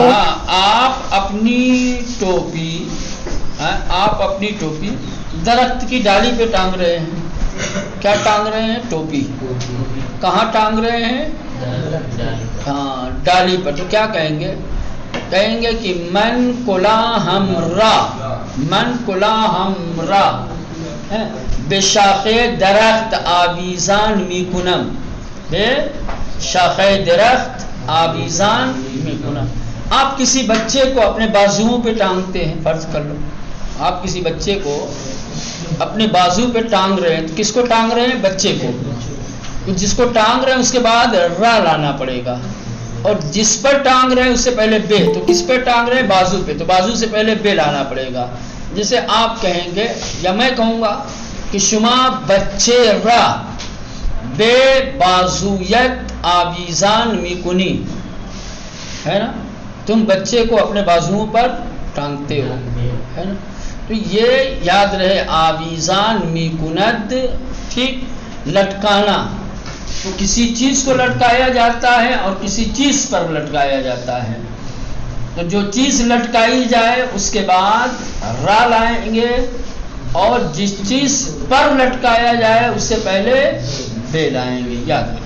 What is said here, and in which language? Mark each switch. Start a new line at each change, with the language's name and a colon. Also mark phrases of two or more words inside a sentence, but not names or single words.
Urdu: آپ اپنی ٹوپی درخت کی ڈالی پہ ٹانگ رہے ہیں. کیا ٹانگ رہے ہیں؟ ٹوپی. کہاں ٹانگ رہے ہیں؟ ہاں ڈالی پر. تو کیا کہیں گے؟ کہیں گے کہ
Persian: من کلا ہمرا بے شاخے درخت آویزان می کنم. بے شاخے درخت آویزان می کنم.
Urdu: آپ کسی بچے کو اپنے بازوؤں پہ ٹانگتے ہیں. فرض کر لو آپ کسی بچے کو اپنے بازو پہ ٹانگ رہے ہیں. تو کس کو ٹانگ رہے ہیں؟ بچے کو. تو جس کو ٹانگ رہے ہیں اس کے بعد را لانا پڑے گا اور جس پر ٹانگ رہے ہیں اس سے پہلے بے. تو کس پہ ٹانگ رہے ہیں؟ بازو پہ. تو بازو سے پہلے بے لانا پڑے گا. جیسے آپ کہیں گے یا میں کہوں گا کہ
Persian: شما بچے را بے بازویت آویزان می کنی،
Urdu: ہے نا. تم بچے کو اپنے بازوؤں پر ٹانگتے ہو، ہے نا. تو یہ یاد رہے
Persian: آویزان می کند.
Urdu: ٹھیک. لٹکانا تو کسی چیز کو لٹکایا جاتا ہے اور کسی چیز پر لٹکایا جاتا ہے. تو جو چیز لٹکائی جائے اس کے بعد را لائیں گے اور جس چیز پر لٹکایا جائے اس سے پہلے دے لائیں گے.